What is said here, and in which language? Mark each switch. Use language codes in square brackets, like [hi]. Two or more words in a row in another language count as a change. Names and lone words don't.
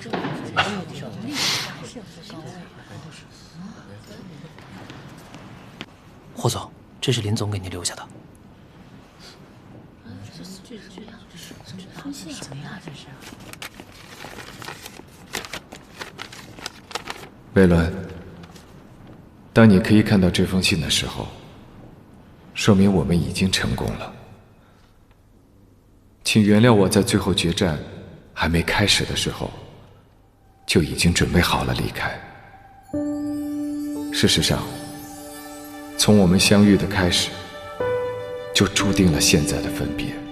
[zh] 霍總，這是林總給你留下的。魏倫，當你可以看到這封信的時候，說明我們已經成功了。請原諒我在最後決戰還沒開始的時候，就已經準備好了離開。事實上，從我們相遇的開始，就注定了現在的分別。